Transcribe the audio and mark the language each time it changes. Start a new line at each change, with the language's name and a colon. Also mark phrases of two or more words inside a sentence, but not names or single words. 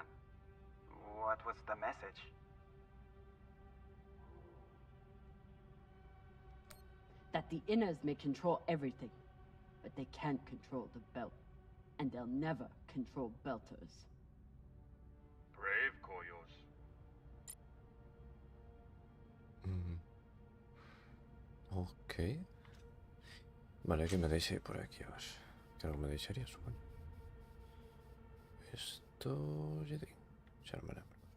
English: What was the message? That the Inners may control everything, but they can't control the belt. And they'll never control Belters. Brave, Koyos.
Galician: Ok. Vale, que me deixe por aquí, a ver. Que algo me deixaría, supoño. Esto...
Spanish: ya digo,
Galician: xa non me lembro.